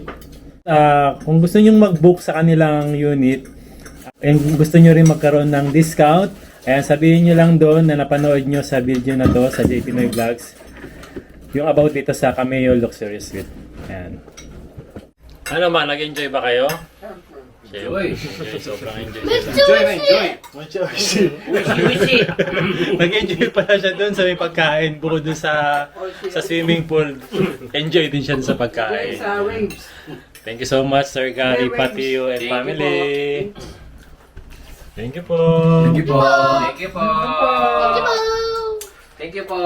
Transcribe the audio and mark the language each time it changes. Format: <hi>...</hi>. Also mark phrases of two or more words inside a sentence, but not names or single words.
<tl>Kung gusto nyo mag-book sa kanilang unit, and gusto nyo rin magkaroon ng discount, ayan, sabihin nyo lang doon na napanood nyo sa video na to sa JP Noy Vlogs, yung about dito sa Cameo Luxurious Suite. Ayan. Ano ba, nag-enjoy ba kayo? Enjoy. Sobrang enjoy.</tl> <ja>めっちゃ美味しい。</ja> <tl>Nag-enjoy pala siya doon sa may pagkain, bukod doon sa swimming pool. Enjoy din siya sa pagkain.</tl> <en>Thank you so much, Sir Gary, pati you and family. Thank you po. Thank you po. Thank you po. Thank you po.</en>